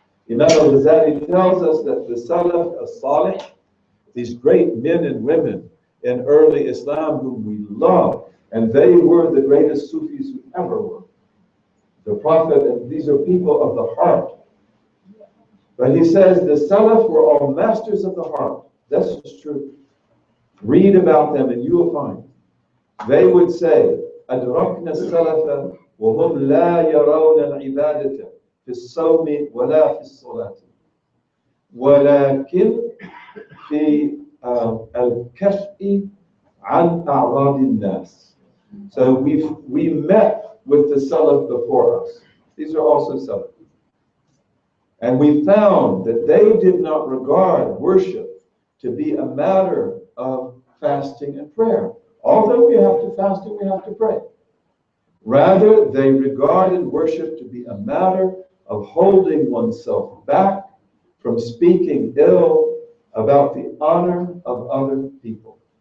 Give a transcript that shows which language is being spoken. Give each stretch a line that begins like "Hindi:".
English: Imam al-Ghazali tells us that the Salaf as-Salih, these great men and women in early Islam whom we love, and they were the greatest Sufis who ever were. The Prophet, and these are people of the heart. But he says the Salaf were all masters of the heart. That's just true. Read about them and you will find. They would say,
Arabic: أدركنا السلف وهم لا يرون العبادة في الصوم ولا في الصلاة ولكن في الكف عن أعراض الناس.
English: So we met with the Salaf before us. These are also Salaf. And we found that they did not regard worship to be a matter of fasting and prayer. Although we have to fast and we have to pray. Rather, they regarded worship to be a matter of holding oneself back from speaking ill about the honor of other people.